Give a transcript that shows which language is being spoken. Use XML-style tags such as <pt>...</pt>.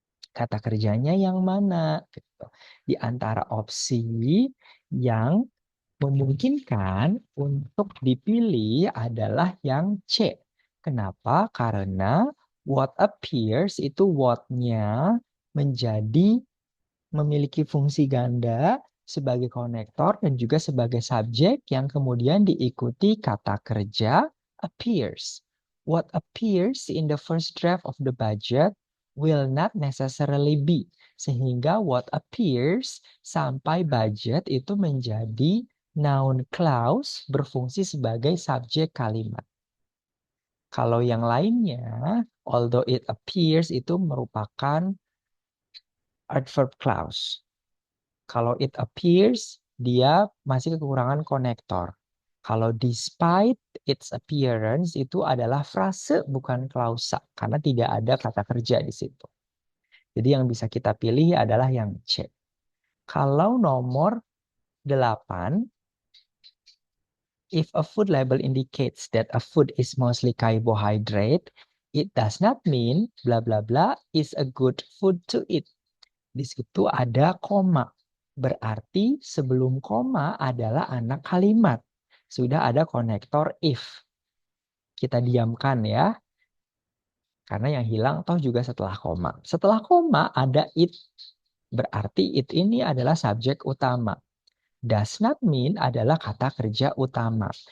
<id>Kata kerjanya yang mana gitu. Di antara opsi yang memungkinkan untuk dipilih adalah yang C. Kenapa? Karena</id> <en>what appears</en> <id>itu what-nya memiliki fungsi ganda sebagai konektor dan juga sebagai subjek yang kemudian diikuti kata kerja appears.</id> <en>What appears in the first draft of the budget will not necessarily be.</en> <id>Sehingga</id> <en>what appears</en> <id>sampai budget itu menjadi noun clause berfungsi sebagai subjek kalimat. Kalau yang lainnya,</id> <en>although it appears</en> <id>itu merupakan adverb clause. Kalau</id> <en>it appears,</en> <id>dia masih kekurangan konektor. Kalau</id> <en>despite its appearance</en> <id>itu adalah frase bukan klausa karena tidak ada kata kerja di situ. Jadi yang bisa kita pilih adalah yang C. Kalau nomor 8,</id> <en>if a food label indicates that a food is mostly carbohydrate, it does not mean bla bla bla is a good food to eat.</en> <id>Di situ ada koma. Berarti sebelum koma adalah anak kalimat. Sudah ada konektor if. Kita diamkan ya. Karena yang hilang toh juga setelah koma. Setelah koma ada it. Berarti it ini adalah subjek utama.</id> <en>Does not mean</en> <id>adalah kata kerja utama.</id>